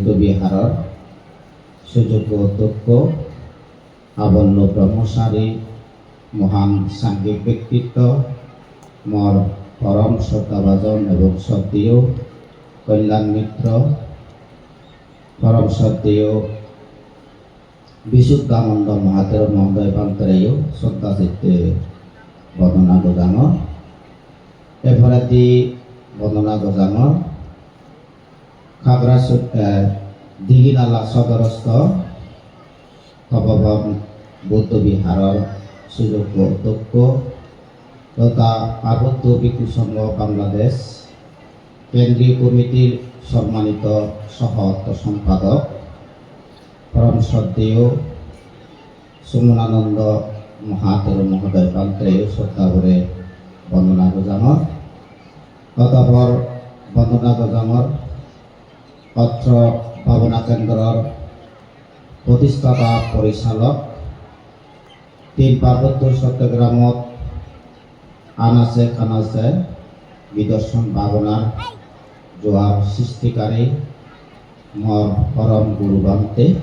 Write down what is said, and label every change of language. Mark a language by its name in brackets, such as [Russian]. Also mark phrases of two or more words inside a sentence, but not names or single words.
[Chakma] বিহারের সুযোগ্য অধ্যক্ষ আবল্য ব্রহ্মচারী মহান সাংঘিক ব্যক্তিত্ব মোর পরম শ্রদ্ধাভাজন এবং শ্রদ্ধেয় কল্যাণ মিত্র পরম শ্রদ্ধেয় বিশুদ্ধানন্দ মহাতের মহোদয় বান্তরেয় শ্রদ্ধা চিত্তে বন্দনা গোজানো। এরপরে বন্দনা গোজানো খাগড়াছড়ি দীঘিনালা সদরস্থ তপবন বৌদ্ধ বিহাৰৰ সুযোগ্য অধ্যক্ষ তথা পার্বত্য ভিক্ষু সংঘ বাংলাদেশ কেন্দ্রীয় কমিটির সম্মানিত সহ সম্পাদক পরম শ্রদ্ধেয় সুমনানন্দ মহাতের মহোদয় পান্তে শ্রদ্ধা করে বন্দনা গজামর ততপর বন্দনা গজামর অত্র ভাবনা কেন্দ্রের প্রতিষ্ঠাতা পরিচালক তিন পার্বত্য চট্টগ্রামত আনাচে কানাচে বিদর্শন ভাবনার জোয়ার সৃষ্টিকারী মর পরম গুরু বান্তে